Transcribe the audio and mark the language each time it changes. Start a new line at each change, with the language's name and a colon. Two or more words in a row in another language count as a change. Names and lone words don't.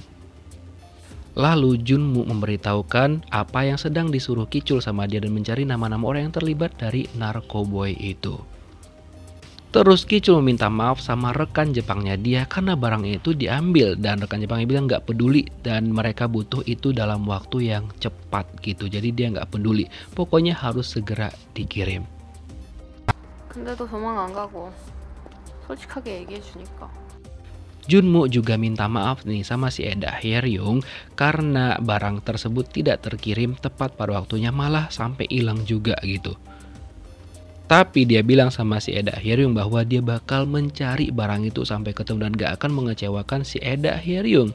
Indonesian: Lalu Junmu memberitahukan apa yang sedang disuruh Ki-chul sama dia dan mencari nama-nama orang yang terlibat dari narkoboy itu. Terus Ki-chul meminta maaf sama rekan Jepangnya dia karena barangnya itu diambil dan rekan Jepangnya bilang nggak peduli dan mereka butuh itu dalam waktu yang cepat gitu. Jadi dia nggak peduli, pokoknya harus segera dikirim.
Korean: 근데도 도망 안 가고 솔직하게 얘기해 주니까.
Indonesian: Junmu juga minta maaf nih sama si Eda Hyeryung karena barang tersebut tidak terkirim tepat pada waktunya, malah sampai hilang juga gitu. Tapi dia bilang sama si Eda Hyeryung bahwa dia bakal mencari barang itu sampai ketemu dan gak akan mengecewakan si Eda Hyeryung.